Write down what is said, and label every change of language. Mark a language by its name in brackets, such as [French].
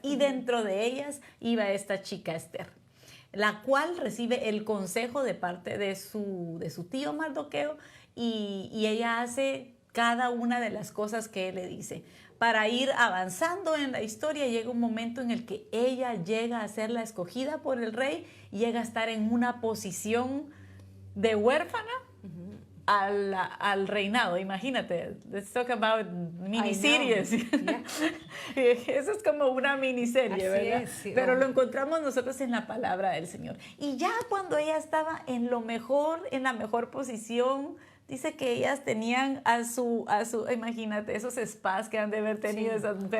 [Spanish] Y dentro de ellas iba esta chica Esther, la cual recibe el consejo de parte de su tío Mardoqueo y ella hace cada una de las cosas que él le dice. Para ir avanzando en la historia llega un momento en el que ella llega a ser la escogida por el rey, llega a estar en una posición de huérfana al reinado. Imagínate, [English] let's talk about miniseries. Yeah. [Spanish] Eso es como una miniserie, ¿verdad? Es, sí. Pero lo encontramos nosotros en la palabra del Señor. Y ya cuando ella estaba en la mejor posición, dice que ellas tenían a su imagínate, esos spas que han de haber tenido esas mujeres.